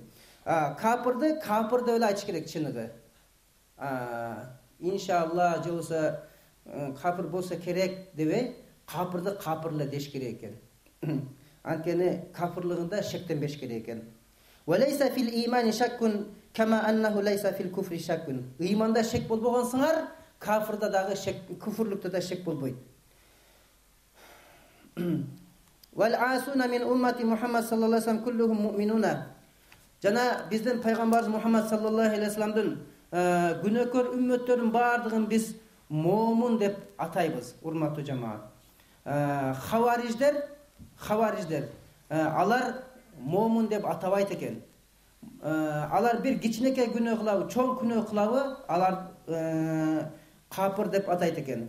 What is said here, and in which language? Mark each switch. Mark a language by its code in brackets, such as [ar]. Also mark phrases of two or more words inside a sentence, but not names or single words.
[ky] Капырды капыр деп эле айтыш керек чыныгы. Иншалла же болсо капыр болсо керек дебей, капырды капыр эле деш керек экен. Анткени капырлыгында шектенбеш керек экен. [ar] وليس في الإيمان شك كما أنه ليس في الكفر شك. [ky] Иманда шек болбогон сыңар, кафырда дагы шек, куфурлукта да шек болбойт. [ar] والعاصون من أمة محمد صلى الله عليه وسلم كلهم مؤمنون. [ky] Жана биздин пайгамбарыбыз Мухаммад [ar] صلى الله عليه وسلم [ky] күнөөкөр үммөттөрүнүн бардыгын биз момун деп атайбыз, урматтуу жамаат. Хавариждер алар момун деп атабайт экен. Алар бир кичинекей күнөө кылабы, чоң күнөө кылабы, алар капыр деп атайт экен.